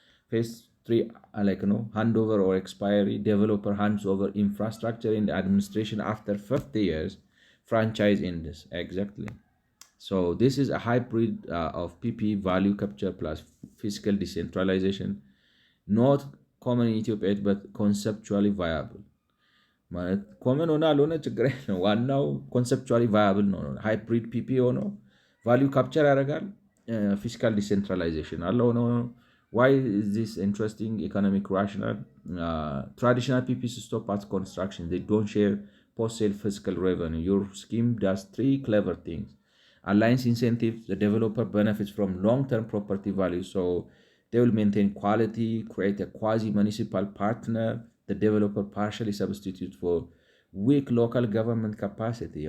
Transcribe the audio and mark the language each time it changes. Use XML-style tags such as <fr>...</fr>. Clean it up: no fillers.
<en>Phase 3, handover or expiry. Developer hands over infrastructure and administration after 50 years. Franchise ends. Exactly. So this is a hybrid of PP value capture plus fiscal decentralization. Not common in Ethiopia, but conceptually viable.</en> <am>ማለት ኮመን ሆነ አልሆነ ችግር የለም። ዋናው ኮንሰፕቹዋሊ ቫያብል ነው። ሃይብሪድ ፒፒ ሆኖ ቫሊዩ ካፕቸር ያደርጋል። ፊስካል ዲሴንትራላይዜሽን አለው ነው።</am> <en>ዋይ ኢዝ ዚስ ኢንትረስቲንግ ኢኮኖሚክ ራሽናል ትራዲሽናል ፒፒስ ስቶፕ አት ኮንስትራክሽን ዴይ ዶንት ሼር post sale fiscal revenue. Your scheme does 3 clever things. Aligns incentives. The developer benefits from long-term property value, so they will maintain quality, create a quasi-municipal partner. The developer partially substitutes for weak local government capacity.</en>